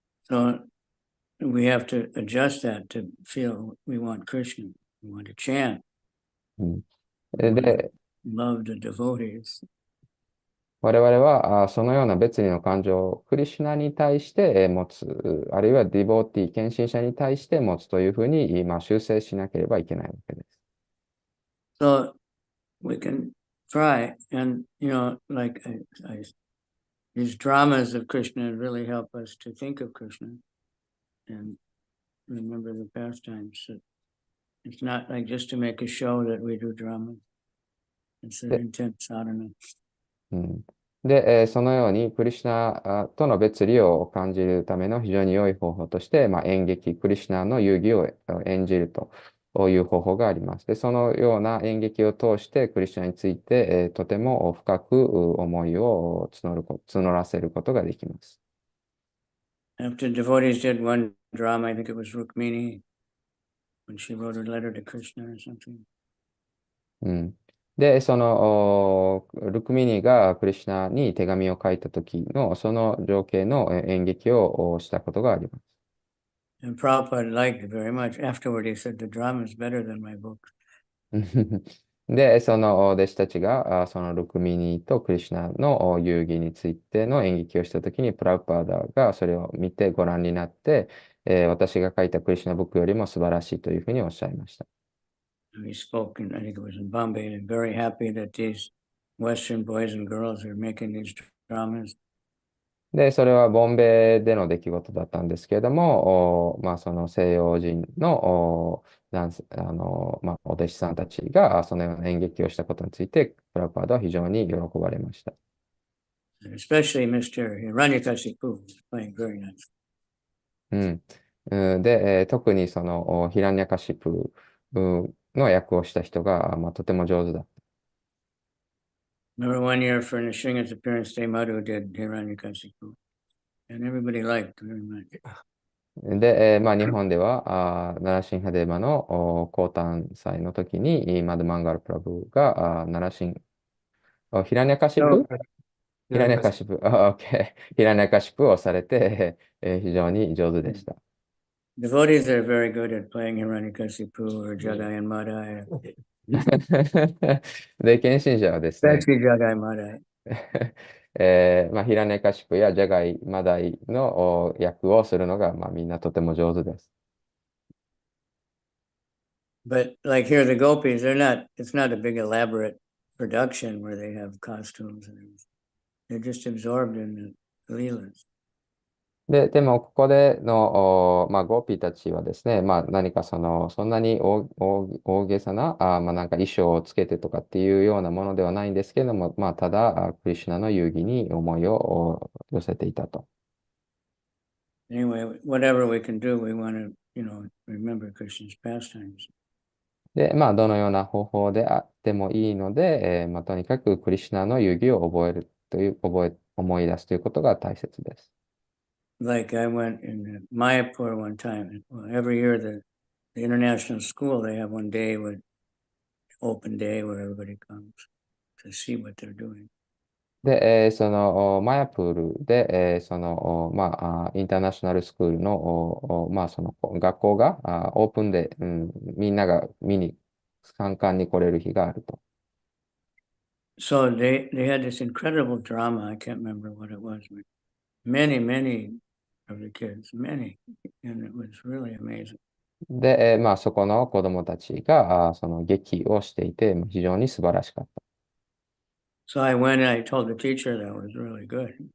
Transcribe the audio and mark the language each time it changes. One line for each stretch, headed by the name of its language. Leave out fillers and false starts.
English: So we have to adjust that to feel we want Krishna, we want to chant, we want to love the devotees.
Japanese: 我々はそのような別離の感情をクリシュナに対して持つ、あるいはディボーティー、献身者に対して持つというふうに修正しなければいけないわけです。
English: So we can try, and you know, like these dramas of Krishna really help us to think of Krishna and remember the pastimes. So it's not like just to make a show that we do drama. It's an intense sadhana.
Japanese: で、そのようにクリシュナとの別離を感じるための非常に良い方法として、演劇、クリシュナの遊戯を演じるという方法があります。で、そのような演劇を通してクリシュナについて、とても深く思いを募らせることができます。
English: After devotees did one drama, I think it was Rukmini, when she wrote a letter to Krishna or something.
Japanese: で、そのルクミニがクリシュナに手紙を書いた時のその情景の演劇をしたことがあります。
English: And Prabhupada liked it very much. Afterward, he said, the drama is better than my book.
Japanese: で、その弟子たちが、そのルクミニとクリシュナの遊戯についての演劇をしたときに、プラウパーダがそれを見てご覧になって、私が書いたクリシュナブックよりも素晴らしいというふうにおっしゃいました。
English: He spoke, I think it was in Bombay, and very happy that these Western boys and girls are making these dramas.
Japanese: で、それはボンベイでの出来事だったんですけれども、まあ、その西洋人のダンスまあ、お弟子さんたちがそのような演劇をしたことについて、プラパードは非常に喜ばれました。
English: Especially Mr. Hiranyakashipu was playing very nice.
Japanese: で、特にそのヒラニャカシプの役をした人が、まあ、とても上手だった。
English: Remember one year for Nishinga's appearance, Day Madhu did Hiranyakashipu, and everybody liked very much.
Japanese: で、まあ、日本では、ナラシンハデーバの降誕祭の時に、マドマンガルプラブが、ヒラニャカシプヒラニャカシプ、OK。ヒラニャカシプをされて、非常に上手でした。
English: Devotees are very good at playing Hiranyakashipu or Jagai and Madai.
Japanese: で、献身者はですね、
English: Especially Jagai Madai.
Japanese: まあ、ヒラネカシプやジャガイ、マダイの役をするのが、まあ、みんなとても上手です。
English: But like here, the gopis, it's not a big elaborate production where they have costumes and everything. They're just absorbed in the leelas.
Japanese: でも、ここでの、まあ、ゴーピーたちはですね、まあ、何かそんなに大げさな、まあ、なんか衣装をつけてとかっていうようなものではないんですけれども、まあ、ただ、クリシュナの遊戯に思いを寄せていたと。
English: Anyway, whatever we can do, we want to, remember Krishna's pastimes.
Japanese: で、まあ、どのような方法であってもいいので、まあ、とにかくクリシュナの遊戯を覚えるという、思い出すということが大切です。
English: Like I went in Mayapur one time. Well, every year the international school, they have one day open day where everybody comes to see what they're doing.
Japanese: で、そのマヤプールで、まあ、インターナショナルスクールの、まあ、その学校がオープンで、みんなが参観に来れる日があると。
English: So they had this incredible drama. I can't remember what it was, but many of the kids, many, and it was really amazing.
Japanese: で、まあ、そこの子供たちがその劇をしていて、非常に素晴らしかった。
English: So I went and I told the teacher that was really good.